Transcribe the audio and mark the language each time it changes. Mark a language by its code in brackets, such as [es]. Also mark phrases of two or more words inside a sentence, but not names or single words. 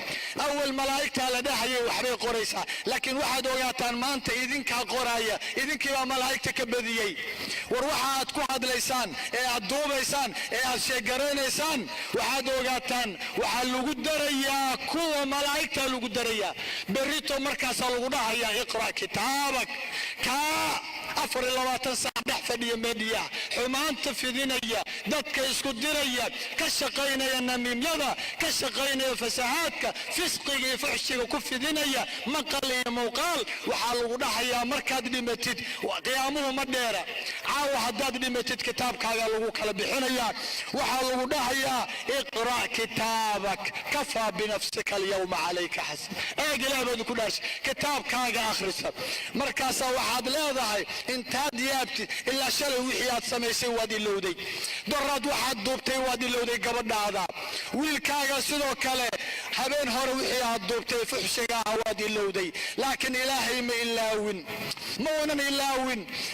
[so] awal malaa'igtaa la dhahayay waxbay qoraysaa, laakiin waxaad ogaataan maanta idinkaa qoraya, idinkiibaa malaa'igta ka badiyey. war waxa aad ku hadlaysaan ee aad duubaysaan ee aad sheegaraynaysaan, waxaad ogaataan waxaa lagu darayaa kuwa malaa'igtaa lagu darayaa. berrito markaasaa lagu dhahayaa [ar] اقرأ كتابك كا 24 ساعة [so] dhex fadhiya media xumaanta fidinaya, dadka isku diraya, ka shaqaynaya namiimyada, ka shaqaynaya fasahaadka, fisqiga iyo fuxshiga ku fidinaya, maqal iyo muuqaal. waxaa lagu dhahayaa markaad dhimatid, qiyaamuhu ma dheera, caawa haddaad dhimatid kitaabkaaga lagu kala bixinayaa. waxaa lagu dhahayaa [ar] اقرأ كتابك كفى بنفسك اليوم عليك حسب. [so] eeg ilaah baad ku dhaashay kitaabkaaga akhrisa. markaasaa waxaad leedahay intaad yaabtid ilaa shalay wixii aad samaysay waad ilowday, daraad waxaad duubtay waad ilowday gabadhaada, wiilkaaga sidoo kale habeen hore wixii aad duubtay fuxshiga ah waad ilowday, laakiin ilaahay ma ilaawin, ma uunan ilaawin.